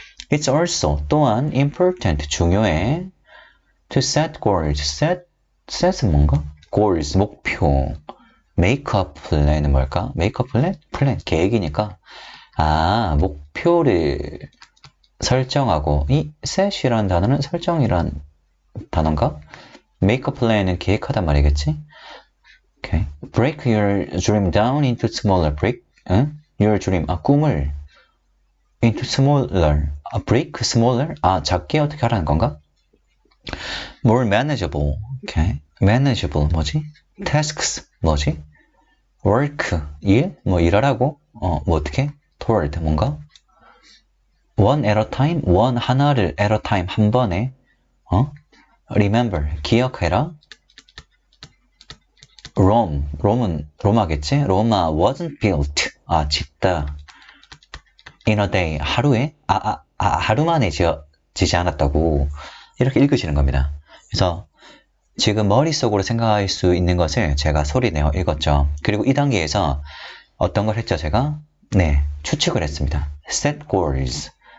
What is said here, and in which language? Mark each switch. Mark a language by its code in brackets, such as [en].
[en] It's also [ko] 또한 [en] important [ko] 중요해 [en] to set goals. set은 [ko] 뭔가? [en] goals [ko] 목표. [en] make a plan은 [ko] 뭘까? [en] make a plan? [ko] plan 계획이니까 목표를 설정하고 이 set이라는 단어는 설정이란 단어인가? make a plan 은 계획하단 말이겠지? [en] Okay. break your dream down into smaller break. your dream [ko] 꿈을 [en] into smaller. break smaller. [ko] 작게 어떻게 하라는 건가? [en] more manageable. Okay. [ko] manageable 뭐지? tasks 뭐지? work 일 일하라고 어떻게? toward 뭔가? [en] one at a time one [ko] 하나를 [en] at a time [ko] 한 번에 [en] remember [ko] 기억해라. Rome은 로마겠지? [en] 로마 wasn't built. [ko] 짓다. [en] in a day [ko] 하루에 하루 만에 지지 않았다고 이렇게 읽으시는 겁니다. 그래서 지금 머릿속으로 생각할 수 있는 것을 제가 소리내어 읽었죠. 그리고 이 단계에서 어떤 걸 했죠, 제가? 추측을 했습니다. [en] set goals.